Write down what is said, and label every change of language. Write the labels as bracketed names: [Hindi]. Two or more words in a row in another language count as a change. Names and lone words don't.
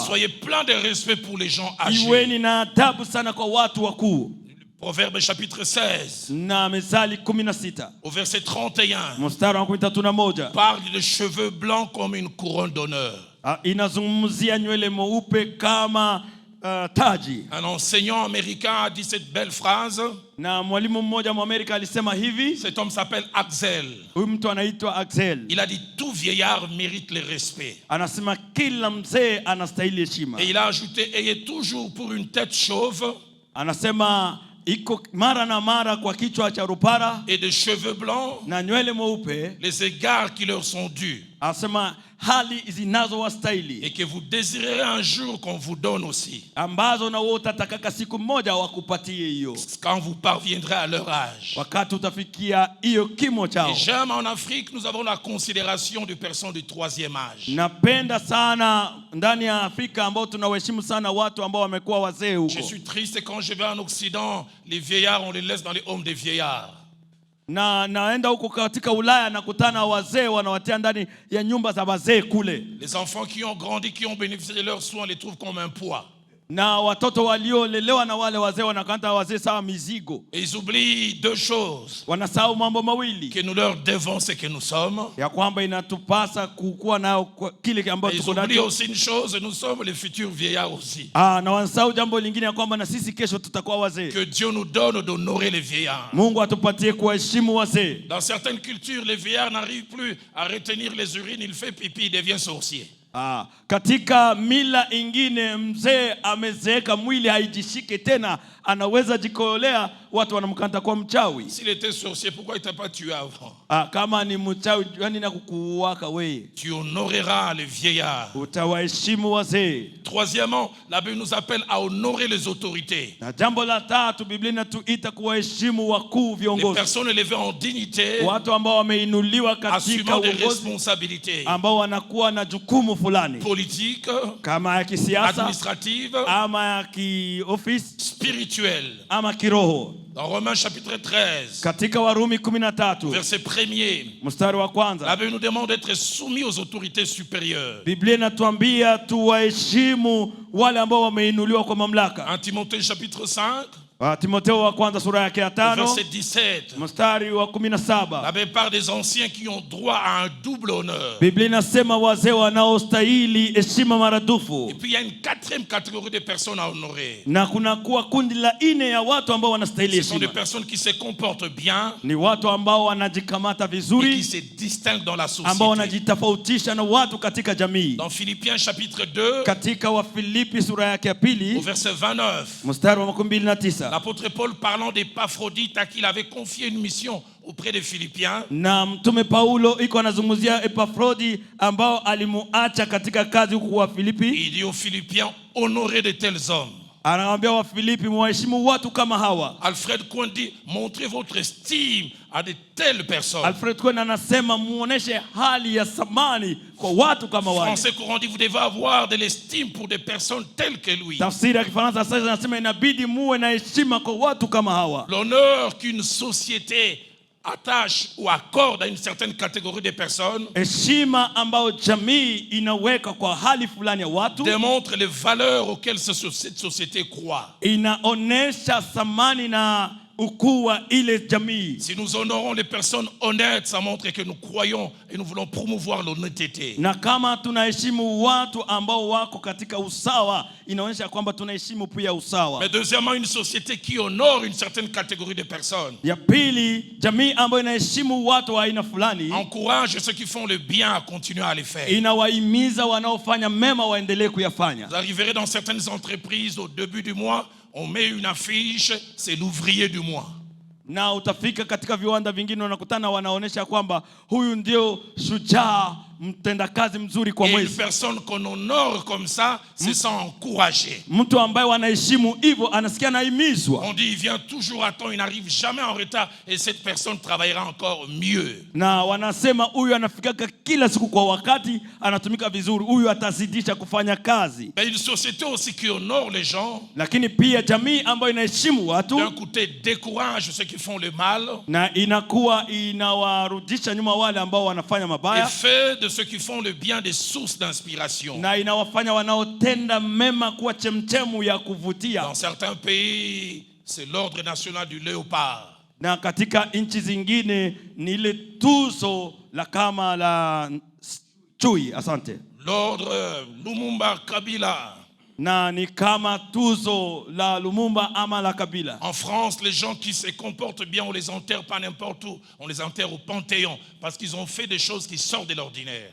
[French] Soyez plein de respect pour les gens âgés. [Swahili] Iweni na adabu sana kwa watu wakuu. [French] Proverbe chapitre 16. [Swahili] Na Mithali 16. [French] Au verset 31. [Swahili] Mstari wa 31. [French] Parle de cheveux blancs comme une couronne d'honneur. [Swahili] Inazungumzia nywele mweupe kama taji. [French] Un enseignant américain a dit cette belle phrase. [Swahili] Na mwalimu mmoja Mwamerika alisema hivi. [French] Cet homme s'appelle Axel. [Swahili] Huyu mtu anaitwa Axel. [French] Il a dit tout vieillard mérite le respect. [Swahili] Anasema kila mzee anastahili heshima. [French] Et il a ajouté ayez toujours pour une tête chauve. [Swahili] Anasema iko mara na mara kwa kichwa cha rupara. [French] Et de cheveux blancs. [Swahili] Na nywele mweupe. [French] Les égards qui leur sont dus. [Swahili] Anasema hali zinazowastahili. [French] Et que vous désirerez un jour qu'on vous donne aussi. [Swahili] Ambazo na wewe utataka siku moja wakupatie hiyo. [French] Quand vous parviendrez à leur âge. [Swahili] Wakati utafikia hiyo kimo chao. [French] Et j'aime en Afrique nous avons la considération de personnes du troisième âge. [Swahili] Napenda sana ndani ya Afrika ambao tunaheshimu sana watu ambao wamekuwa wazee huko. [French] Je suis triste quand je vais en Occident, les vieillards on les laisse dans les homes des vieillards. [Swahili] Na naenda huko katika Ulaya nakutana wazee wanawatia ndani ya nyumba za wazee kule. [French] Les enfants qui ont grandi, qui ont bénéficié de leurs soins, les trouvent comme un poids. [Swahili] Na watoto waliolelewa na wale wazee wanakanta wazee sawa mizigo. [French] Et ils oublient deux choses. [Swahili] Wanasahau mambo mawili. [French] Que nous leur devons ce que nous sommes. [Swahili] Ya kwamba inatupasa kukua nao kile ambacho tuko nacho. [French] Ils oublient aussi une chose, nous sommes les futurs vieillards aussi. [Swahili] Na wanasahau jambo lingine ya kwamba na sisi kesho tutakuwa wazee. [French] Que Dieu nous donne d'honorer les vieillards. [Swahili] Mungu atupatie kuheshimu wazee. [French] Dans certaines cultures, les vieillards n'arrivent plus à retenir les urines, il fait pipi, il devient sorcier. [Swahili] Katika mila ingine mzee amezeeka mwili haijishike tena anaweza jikolea watu wanamkanta kwa mchawi. [French] S'il était sorcier, pourquoi il t'a pas tué avant? [Swahili] Kama ni mchawi yani na kukuwaka wewe. [French] Tu honoreras les vieillards. [Swahili] Utawaheshimu wazee. [French] Troisièmement, la Bible nous appelle à honorer les autorités. [Swahili] Na jambo la tatu Biblia inatuita kuwaheshimu wakuu viongozi. [French] Les personnes élevées en dignité. [Swahili] Watu ambao wameinuliwa katika uongozi ambao wanakuwa na jukumu fulani. [French] Politique, [Swahili] kama ya kisiasa, [French] administrative, [Swahili] ama ya kiofisi, [French] spirituelle, [Swahili] ama kiroho. [French] Dans Romains chapitre 13, [Swahili] katika Warumi 13, [French] verset 1er, [Swahili] mstari wa kwanza, [French] la Bible nous demande d'être soumis aux autorités supérieures. [Swahili] Biblia inatuambia tuwaheshimu wale ambao wameinuliwa kwa mamlaka. [French] En Timothée chapitre 5, [Swahili] Timotheo wa kwanza sura yake ya 5, [French] verset 17, [Swahili] mstari wa 17, [French] la plupart des anciens qui ont droit à un double honneur. [Swahili] Biblia inasema wazee wanaostahili heshima maradufu. [French] Et puis il y a une quatrième catégorie de personnes à honorer. [Swahili] Na kuna kuwa kundi la 4 ya watu ambao wanastahili heshima. [French] Ce sont des personnes qui se comportent bien. [Swahili] Ni watu ambao wanajikamata vizuri. [French] Et qui se distinguent dans la société. [Swahili] Ambao wanajitofautisha na watu katika jamii. [French] Dans Philippiens chapitre 2, [Swahili] katika Wafilipi sura yake ya 2, [French] au verset 29, [Swahili] mstari wa 29, [French] l'apôtre Paul parlant d'Épaphrodite à qui il avait confié une mission auprès des Philippiens. [Swahili] Na mtume Paulo iko anazungumzia Epafrodi ambao alimuacha katika kazi huko wa Filipi. [French] Il dit aux Philippiens honorez de tels hommes. [Swahili] Anawaambia wa Filipi muheshimu watu kama hawa. [French] Alfred Cohen dit montrez votre estime à de telles personnes. [Swahili] Alfred Cohen anasema muoneshe hali ya samani kwa watu kama wale. [French] Français courant dit vous devez avoir de l'estime pour des personnes telles que lui. [Swahili] Tafsiri ya Kifaransa sasa inasema inabidi muwe na heshima kwa watu kama hawa. [French] L'honneur qu'une société attache ou accorde à une certaine catégorie de personnes, [Swahili] heshima ambao jamii inaweka kwa hali fulani ya watu, [French] démontre les valeurs auxquelles cette société croit. [Swahili] Inaonesha thamani na ukuu wa ile jamii. [French] Si nous honorons les personnes honnêtes, ça montre que nous croyons et nous voulons promouvoir l'honnêteté. [Swahili] Na kama tunaheshimu watu ambao wako katika usawa, inaonyesha kwamba tunaheshimu pia usawa. [French] Mais deuxièmement, une société qui honore une certaine catégorie de personnes. [Swahili] Ya pili, jamii ambayo inaheshimu watu wa aina fulani [French] encourage ceux qui font le bien à continuer à le faire. [Swahili] Inawahimiza wanaofanya mema waendelee kuyafanya. [French] Vous arriverez dans certaines entreprises au début du mois, on met une affiche, c'est l'ouvrier du mois. [Swahili] Na utafika katika viwanda vingine unakutana wanaonesha kwamba huyu ndio shujaa mtendakazi mzuri kwa mwezi. [French] Et une personne qu'on honore comme ça se sent encouragée. [Swahili] Mtu ambaye wanaheshimu hivyo anasikia anahimizwa. [French] On dit il vient toujours à temps, il n'arrive jamais en retard et cette personne travaillera encore mieux. [Swahili] Na wanasema huyu anafika kila siku kwa wakati, anatumika vizuri, huyu atazidisha kufanya kazi. [French] Mais une société aussi qui honore les gens, [Swahili] lakini pia jamii ambayo inaheshimu watu, [French] d'un côté décourage ceux qui font le mal, [Swahili] na inakuwa inawarudisha nyuma wale ambao wanafanya mabaya, [French] et fait de ceux qui font le bien des sources d'inspiration. [Swahili] Na inawafanya wanaotenda mema kuwa chemchemu ya kuvutia. [French] Dans certains pays, c'est l'ordre national du léopard. [Swahili] Na katika nchi zingine ni ile tuzo la kama la chui. Asante. [French] L'ordre Lumumba Kabila. [Swahili] Na ni kama tuzo la Lumumba ama la Kabila. [French] En France, les gens qui se comportent bien, on les enterre pas n'importe où, on les enterre au Panthéon parce qu'ils ont fait des choses qui sortent de l'ordinaire.